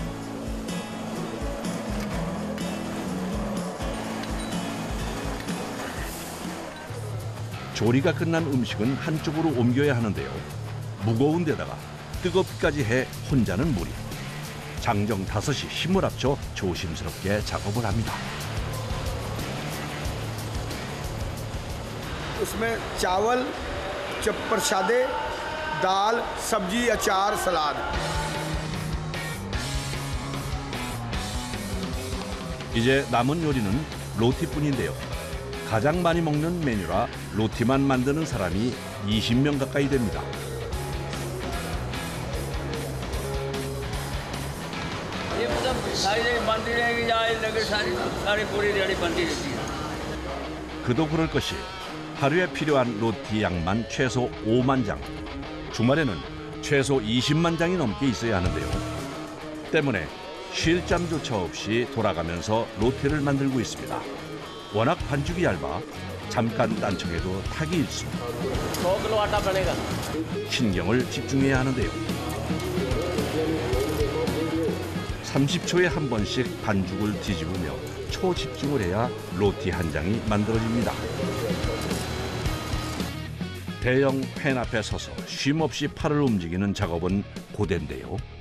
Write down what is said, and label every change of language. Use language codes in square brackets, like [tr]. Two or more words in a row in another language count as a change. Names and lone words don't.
[ko] 조리가 끝난 음식은 한쪽으로 옮겨야 하는데요. 무거운 데다가 뜨겁기까지 해 혼자는 무리. 장정 5이 힘을 합쳐 조심스럽게 작업을 합니다. [hi] उसमें चावल, प्रसादे, दाल, सब्जी, अचार, सलाद. [ko] 이제 남은 요리는 로티뿐인데요. 가장 많이 먹는 메뉴라 로티만 만드는 사람이 20명 가까이 됩니다. [hi] ये मतलब सारी बनती रहेगी, लेकिन सारी पूरी रेडी बनती रहती है। [ko] 그도 그럴 것이 하루에 필요한 로티 양만 최소 5만 장. 주말에는 최소 20만 장이 넘게 있어야 하는데요. 때문에 쉴 잠조차 없이 돌아가면서 로티를 만들고 있습니다. 워낙 반죽이 얇아 잠깐 딴청해도 타기 일쑤. [hi] 100 किलो आटा बनेगा। [ko] 신경을 집중해야 하는데요. 30초에 한 번씩 반죽을 뒤집으며 초집중을 해야 로티 한 장이 만들어집니다. 대형 팬 앞에 서서 쉼없이 팔을 움직이는 작업은 고된데요.